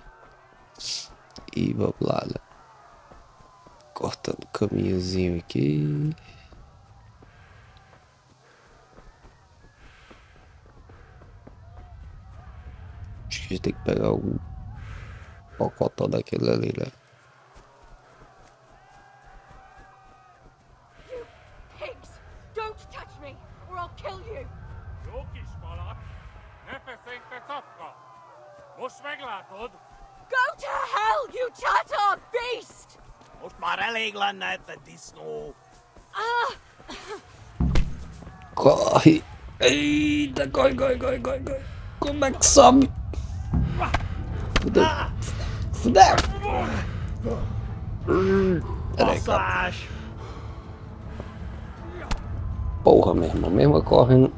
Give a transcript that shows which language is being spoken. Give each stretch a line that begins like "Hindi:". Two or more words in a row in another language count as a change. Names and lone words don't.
Portuguese: E vamos lá, né? Cortando o caminhozinho aqui. Acho que a gente tem que pegar o pocotó daquele ali, né?
Hungarian: Most meglátod?
English: Go to hell, you Tatar beast!
Hungarian: Most már elég lenne ebben disznó.
Portuguese: Corre! Eita, corre! Como é que sobe? Fudeu! Fudeu! Peraí, calma. Porra, meu irmão, mesmo correndo.